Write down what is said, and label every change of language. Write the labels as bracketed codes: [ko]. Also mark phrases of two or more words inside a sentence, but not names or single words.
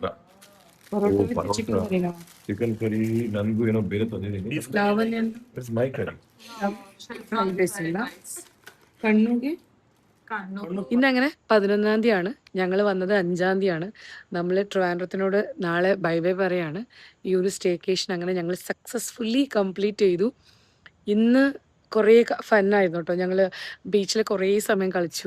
[kn] ಚಿಕನ್ ಕರಿನಾ [en] chicken curry [kn] ನನಗೂ ಏನೋ ಬೇರೆ ತಂದಿದ್ದೀನಿ. ಲಾವಣ್ಯ [en] it's my curry. [ml] ഫ്രൈഡ് റൈസ് ഇല്ല. കണ്ണൂര് ഇന്നങ്ങനെ 11-ാം തീയതിയാണ്. ഞങ്ങൾ വന്നത് 5-ാം തീയതിയാണ്. നമ്മൾ ട്രിവാൻഡ്രത്തിനോട് നാളെ [en] bye bye [ml] പറയാണ്. ഈ ഒരു സ്റ്റേക്കേഷൻ അങ്ങനെ ഞങ്ങൾ [en] successfully complete [ml] ചെയ്തു. ഇന്ന് കുറേ ഫന്നായിരുന്നു കേട്ടോ. ഞങ്ങൾ ബീച്ചിൽ കുറേ സമയം കളിച്ചു.